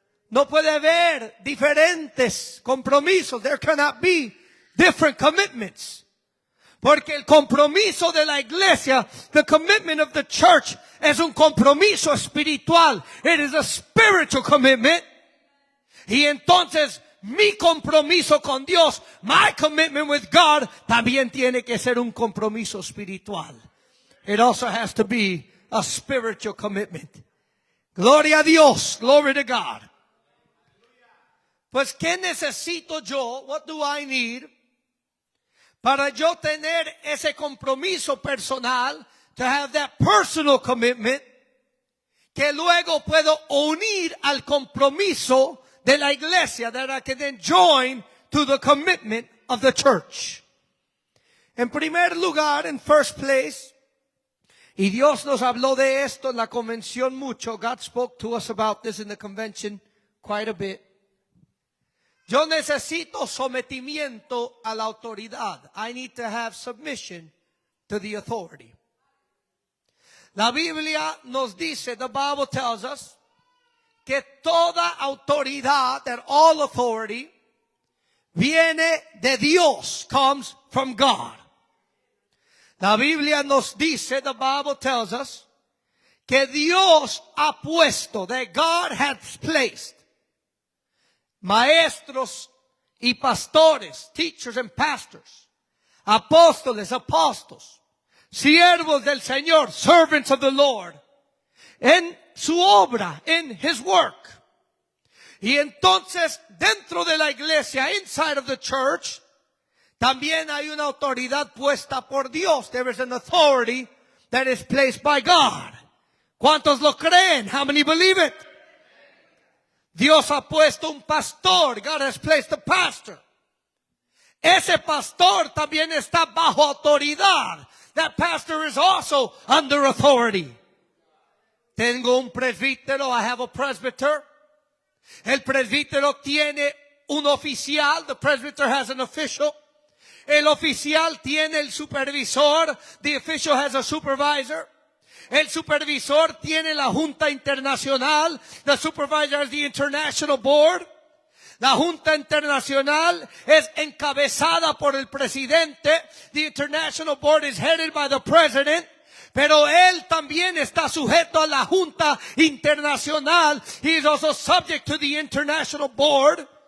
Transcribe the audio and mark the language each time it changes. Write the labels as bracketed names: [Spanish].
[Spanish] No puede haber diferentes compromisos, there cannot be different commitments. Porque el compromiso de la iglesia, [English] the commitment of the church, [Spanish] es un compromiso espiritual. [English] It is a spiritual commitment. [Spanish] Y entonces, mi compromiso con Dios, [English] my commitment with God, [Spanish] también tiene que ser un compromiso espiritual. [English] It also has to be a spiritual commitment. [Spanish] Gloria a Dios, [English] glory to God. [Spanish] Pues, ¿qué necesito yo? [English] What do I need? [Spanish] Para yo tener ese compromiso personal, [English] to have that personal commitment, [Spanish] que luego puedo unir al compromiso de la iglesia, [English] that I can then join to the commitment of the church. [Spanish] En primer lugar, en [English] first place, [Spanish] y Dios nos habló de esto en la convención mucho. [English] God spoke to us about this in the convention quite a bit. [Spanish] Yo necesito sometimiento a la autoridad. [English] I need to have submission to the authority. [Spanish] La Biblia nos dice, [English] the Bible tells us, [Spanish] que toda autoridad, [English] that all authority, [Spanish] viene de Dios, [English] comes from God. [Spanish] La Biblia nos dice, [English] the Bible tells us, [Spanish] que Dios ha puesto, [English] that God has placed, [Spanish] maestros y pastores, [English] teachers and pastors, apóstoles, apostles, [Spanish] siervos del Señor, [English] servants of the Lord, [Spanish] en su obra, [English] in His work. [Spanish] Y entonces, dentro de la iglesia, [English] inside of the church, [Spanish] también hay una autoridad puesta por Dios. [English] There is an authority that is placed by God. [Spanish] ¿Cuántos lo creen? [English] How many believe it? [Spanish] Dios ha puesto un pastor. [English] God has placed a pastor. [Spanish] Ese pastor también está bajo autoridad. [English] That pastor is also under authority. [Spanish] Tengo un presbítero. [English] I have a presbyter. [Spanish] El presbítero tiene un oficial. [English] The presbyter has an official. [Spanish] El oficial tiene el supervisor. [English] The official has a supervisor. [Spanish] El supervisor tiene la Junta Internacional. [English] The supervisor has the International Board. [Spanish] La Junta Internacional es encabezada por el presidente. [English] The International Board is headed by the president. [Spanish] Pero él también está sujeto a la Junta Internacional. [English] He is also subject to the International Board.